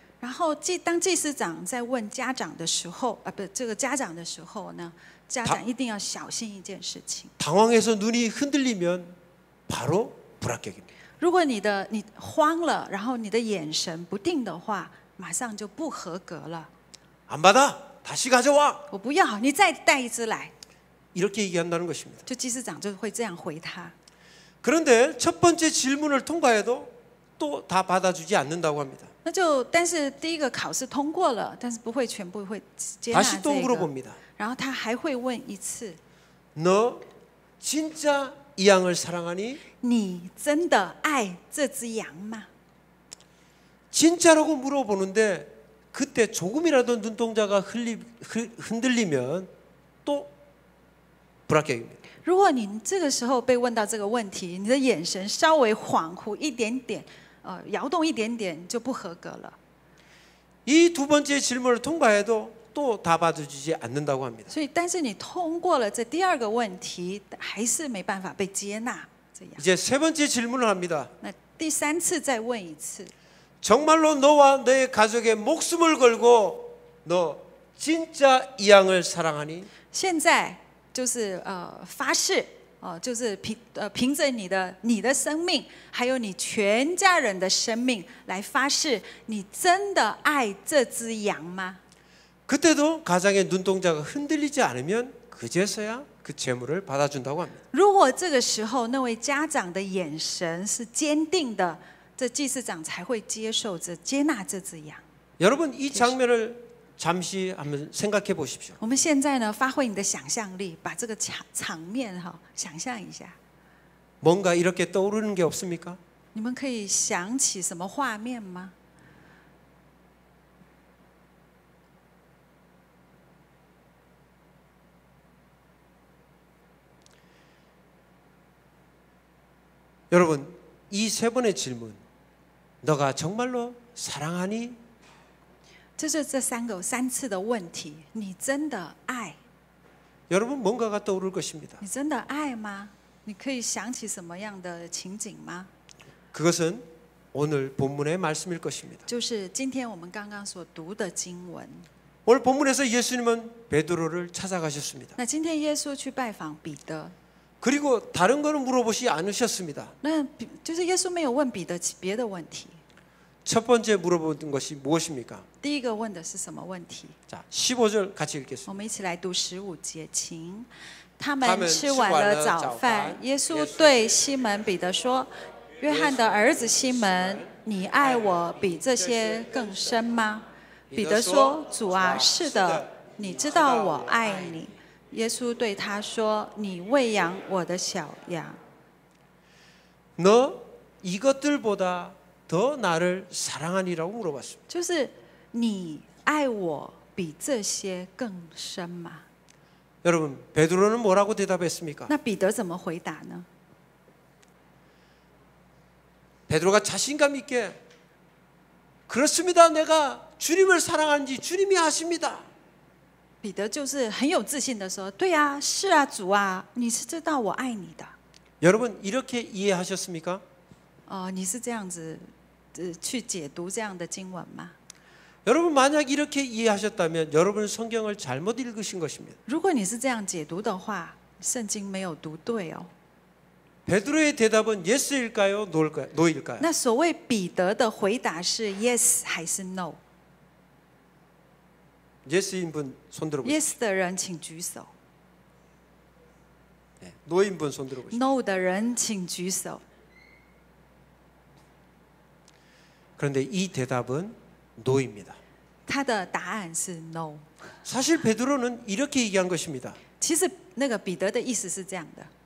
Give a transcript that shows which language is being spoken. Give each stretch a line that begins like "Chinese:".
Chinese: 然后当祭司长在问家长的时候，这个家长的时候呢，家长一定要小心一件事情。
Korean: 당황해서 눈이 흔들리면 바로 불합격입니다.
Chinese: 如果你慌了，然后你的眼神不定的话，马上就不合格了。
Korean: 안 받아. 다시 가져와.
Chinese: 我不要，你再带一只来。
Korean: 이렇게 얘기한다는 것입니다.
Chinese: 就祭司长就会这样回他。
Korean: 그런데 첫 번째 질문을 통과해도 또 다 받아주지 않는다고 합니다.
Chinese: 那就但是第一个考试通过了，但是不会全部会接纳
Korean: 다시 또
Chinese: 这个。
Korean: 물어봅니다.
Chinese: 然后他还会问一次：
Korean: 너 진짜 이 양을 사랑하니?
Chinese: 你真的爱这只羊吗？
Korean: 진짜라고 물어보는데 그때 조금이라도 눈동자가 흔들리면 또 불합격입니다.
Chinese: 如果你这个时候被问到这个问题，你的眼神稍微恍惚一点点，摇动一点点，就不合格了。
Korean: 이 두 번째 질문을 통과해도 또 다 받아주지 않는다고 합니다.
Chinese: 所以，但是你通过了这第二个问题，还是没办法被接纳。这样，
Korean: 이제 세 번째 질문을 합니다.
Chinese: 那第三次再问一次，
Korean: 정말로 너와 너의 가족의 목숨을 걸고 너 진짜 이 양을 사랑하니?
Chinese: 现在就是发誓，就是凭着你的生命，还有你全家人的生命来发誓，你真的爱这只羊吗？
Korean: 그때도 가장의 눈동자가 흔들리지 않으면 그제서야 그 재물을 받아준다고 합니다.
Chinese: 如果这个时候那位家长的眼神是坚定的，这祭司长才会接纳这只羊。
Korean: 여러분 이 장면을 잠시 한번 생각해 보십시오.
Chinese: 我们现在呢，发挥你的想象力，把这个场面想象一下。
Korean: 뭔가 이렇게 떠오르는 게 없습니까?
Chinese: 你们可以想起什么画面吗？
Korean: 여러분 이 세 번의 질문, 너가 정말로 사랑하니?
Chinese: 就是这三次的问题，你真的爱？
Korean: 여러분 뭔가가 떠오를 것입니다.
Chinese: 你真的爱吗？你可以想起什么样的情景吗？
Korean: 그것은 오늘 본문의 말씀일 것입니다.
Chinese: 就是今天我们刚刚所读的经文。
Korean: 오늘 본문에서 예수님은 베드로를 찾아가셨습니다.
Chinese: 那今天耶稣去拜访彼得，
Korean: 그리고 다른 거는 물어보지 않으셨습니다.
Chinese: 那就是耶稣没有问彼得别的问题。
Korean: 첫 번째 물어본 것이 무엇입니까?
Chinese: 第一个问的是什么问题？
Korean: 자, 15절 같이
Chinese: 我
Korean: 읽겠습니다.
Chinese: 们一起来读15节，请。他们吃完了早饭，耶稣对西门彼得说：“约翰的儿子西门，你爱我比这些更深吗？” 彼得说：“主啊，是的，你知道我爱你。” 耶稣对他说：“你喂养我的小羊。”
Korean: 너 이것들보다 더 나를 사랑하니라고 물어봤습니다.
Chinese: 就是你爱我比这些更深吗？
Korean: 여러분 베드로는 뭐라고 대답했습니까?
Chinese: 那彼得怎么回答呢？
Korean: 베드로가 자신감 있게 그렇습니다. 내가 주님을 사랑하는지 주님이 아십니다.
Chinese: 彼得就是很有自信的说：“对啊，是啊，主啊，你是知道我爱你的。”
Korean: 여러분 이렇게 이해하셨습니까?
Chinese: 你是这样子去解读这样的经文吗？
Korean: 여러분 만약 이렇게 이해하셨다면 여러분 성경을 잘못 읽으신 것입니다.
Chinese: 如果你是这样解读的话，圣经没有读对哦。
Korean: 베드로의 대답은 yes일까요? no일까요?
Chinese: 那所谓彼得的回答是 yes 还是 no？
Korean: yes인 분 손 들어보세요.
Chinese: yes 的人请举手
Korean: 네, no인 분 손 들어보세요.
Chinese: ，no 的人请举手。
Korean: 그런데 이 대답은 no입니다.
Chinese: 他的答案是 no。
Korean: 사실 베드로는 이렇게 얘기한 것입니다.
Chinese: 其实那个彼得的意思是这样的。